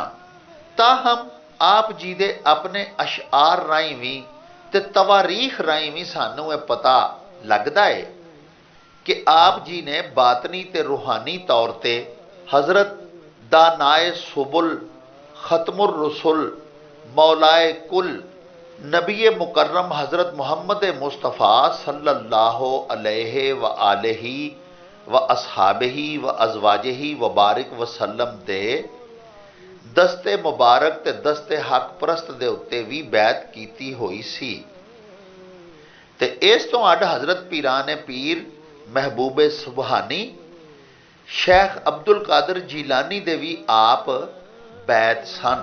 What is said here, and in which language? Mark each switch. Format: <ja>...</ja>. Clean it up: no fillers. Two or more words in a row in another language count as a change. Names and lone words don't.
<pa>تاہم آپ جی دے اپنے اشعار راہیں وی تے تواریخ راہیں وی سانوں ایہہ پتہ لگدا ہے کہ آپ جی نے باطنی تے روحانی طور تے حضرت دانائے سبل ختم الرسل مولائے کل نبی مکرم حضرت محمد مصطفیٰ</pa> <ar>صلى الله عليه وآله وأصحابه وأزواجه وبارك وسلم</ar> <pa>دے دستِ مبارک تے دستِ حق پرست دے اتے وی بیعت کیتی ہوئی سی. تے اس توں وکھ حضرت پیرانِ پیر محبوبِ سبحانی شیخ عبدالقادر جیلانی دے وی آپ بیعت سن.</pa>